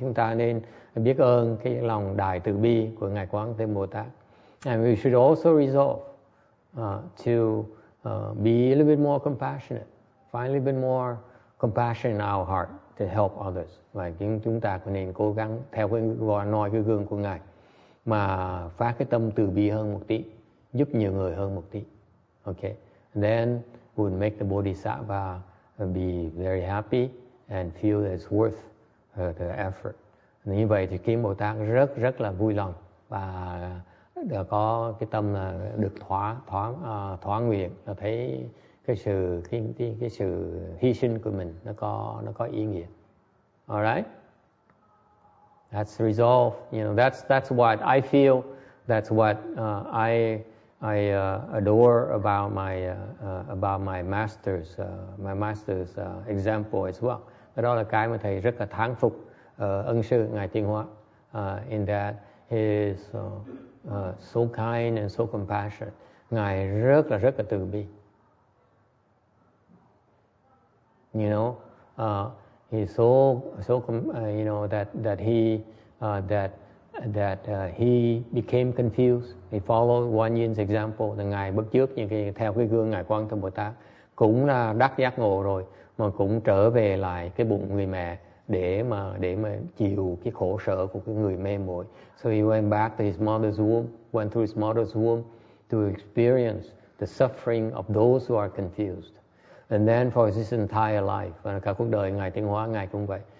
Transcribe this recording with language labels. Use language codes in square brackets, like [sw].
[vi] Chúng ta nên biết ơn cái lòng đại từ bi của ngài Quán Thế Bồ Tát. [en] And we should also resolve to be a little bit more compassionate, find a little bit more compassion in our heart to help others. [vi] Và chúng ta có nên cố gắng theo cái gương của ngài mà phát cái tâm từ bi hơn một tí, giúp nhiều người hơn một tí. [en] Okay, then we would make the Bodhisattva be very happy and feel that it's worth the effort. [vi] Như vậy thì kiếm Bồ Tát rất là vui lòng và có cái tâm là được thỏa nguyện, là thấy cái sự hy sinh của mình nó có ý nghĩa. [en] Alright, that's resolve. You know, that's what I feel. That's what adore about my master's example as well. [vi] Đó là cái mà thầy rất là thán phục ân sư ngài Tiến Hóa, [en] in that he is so kind and so compassionate. [vi] Ngài rất là từ bi. [en] You know, he's so you know that he became confused. He followed GuanYin's example. [vi] Là ngài bất chước theo cái gương ngài Quan Thế Bồ Tát, cũng là đắc giác ngộ rồi mà cũng trở về lại cái bụng người mẹ để mà chịu cái khổ sở của cái người mê muội. [en] So he went back to his mother's womb, went through his mother's womb to experience the suffering of those who are confused. And then for his entire life, [vi] và cả cuộc đời ngài Tiến Hóa, ngài cũng vậy.